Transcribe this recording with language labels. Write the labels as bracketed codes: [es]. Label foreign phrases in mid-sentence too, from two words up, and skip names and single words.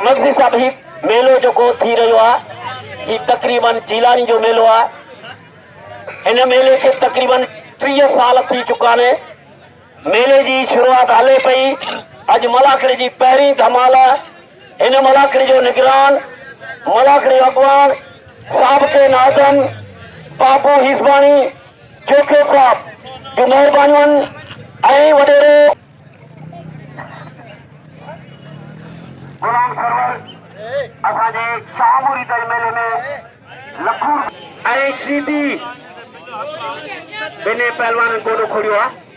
[sd] मस्जिद साहब ही मेलो जो थी रहियो आहे, ही तक़रीबन जीलानी जो मेलो आहे। हिन मेले खे तक़रीबन 30 साल थी चुका आहिनि। मेले जी शुरूआत हले पई। अॼु मलाखड़े जी पहिरीं धमाल। हिन मलाखड़े जो निगरान मलाखड़े अॻवान साहब के नाज़म बाबू हिज़बानी जोखे साहब जो महिरबानियूं ऐं वॾेरो गुलाम सरवर असांजे शाहमुरी दर मेले में लखूर ऐं सीधी ॿिन्ही पहलवान गोॾो खोलियो आहे।